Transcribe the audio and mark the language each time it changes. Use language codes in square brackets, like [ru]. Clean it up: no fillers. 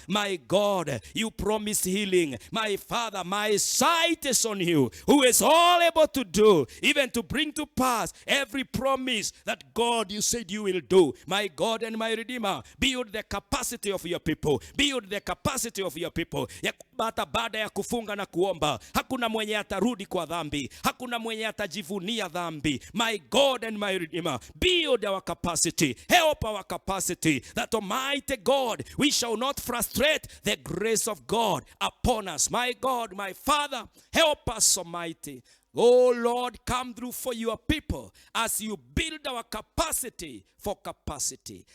[en] My God, you promised healing. My Father, my sight is on you, who is all able to do, even to bring to pass every promise that God you said you will do. My God and my Redeemer, build the capacity of your people. Build the capacity of your people. [sw] Ya hata baada ya kufunga na kuomba, hakuna mwenye atarudi kwa dhambi. Hakuna mwenye atajivunia dhambi. [en] My God and my Redeemer, build our capacity. Help our capacity, that Almighty God, we shall not frustrate the grace of God upon us. My God, my Father, help us, Almighty. Oh Lord, come through for your people as you build our capacity for capacity.